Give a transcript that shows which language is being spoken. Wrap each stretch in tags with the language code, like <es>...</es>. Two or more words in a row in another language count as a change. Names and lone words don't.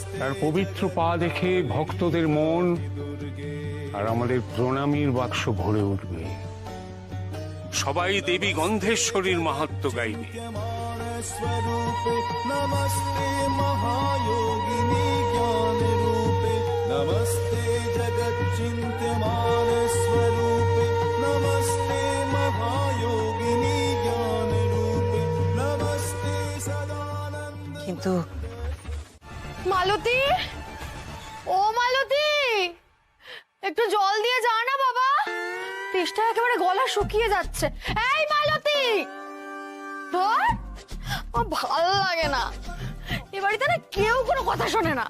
<bn>তার পবিত্র পা দেখে ভক্তদের মন আর আমাদের প্রণামীর বাক্স ভরে উঠবে। সবাই দেবী গন্ধেশ্বরীর মাহাত্ম্য গাইবে।</bn> <sa>स्वरूपे नमस्ते महायोगिनी ज्ञान रूपे नमस्ते जगच्चिन्त्यमान स्वरूपे नमस्ते महायोगिनी ज्ञान रूपे नमस्ते सदानंद।</sa> <bn>কিন্তু মালতী, ও মালতী, একটু জল দিয়ে যা না বাবা, তেষ্টা একেবারে গলা শুকিয়ে যাচ্ছে। এই মালতী, ধর, আমার ভালো লাগে না, এ বাড়িতে না কেউ কোনো কথা শোনে না।</bn>